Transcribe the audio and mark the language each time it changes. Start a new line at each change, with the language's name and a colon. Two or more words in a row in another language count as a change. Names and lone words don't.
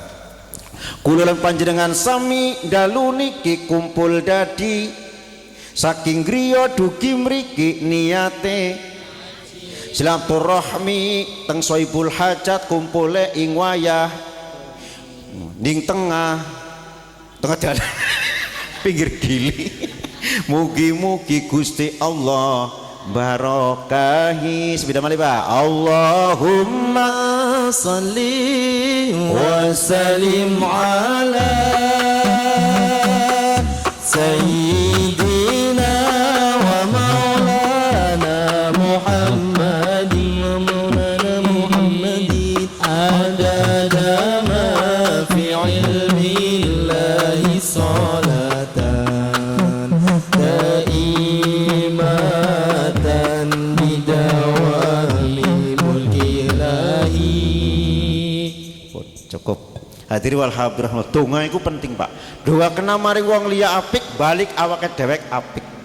Javanese: Kula lan panjenengan sami dalu niki kumpul dadi saking griya dugi mriki niate silaturahmi teng
Arabic: صاحب الحاجة
Javanese: kumpule ing wayah ning tengah dalan pinggir gili. Mugi-mugi Gusti Allah barokahi sepeda malih Pak.
Arabic: Allahumma صل وسلم على سيدنا ومولانا محمد عدد ما في علم الله صلاة دائمة بدوام ملك الله.
Javanese: Cukup.
Arabic: الحاضرين والحاضرات,
Javanese: donga iku penting Pak. Doa kena maring wong liya apik, balik awake dewek apik.